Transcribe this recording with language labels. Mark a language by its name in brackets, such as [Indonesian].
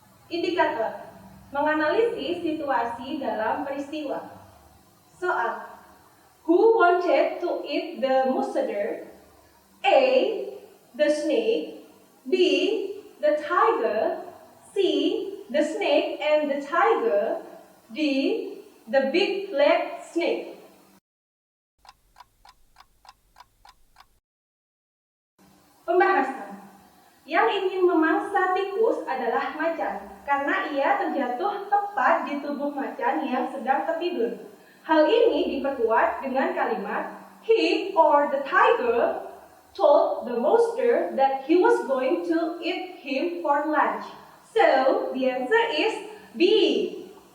[Indonesian] Indikator menganalisis situasi dalam peristiwa. Soal. [English] Who wanted to eat the musada? A. The snake. B. The tiger. C. The snake and the tiger. D. The big black snake. [Indonesian] Pembahasan. Yang ingin memangsa tikus adalah macan, karena ia terjatuh tepat di tubuh macan yang sedang tertidur. Hal ini diperkuat dengan kalimat [English] he or the tiger told the monster that he was going to eat him for lunch. So, the answer is B.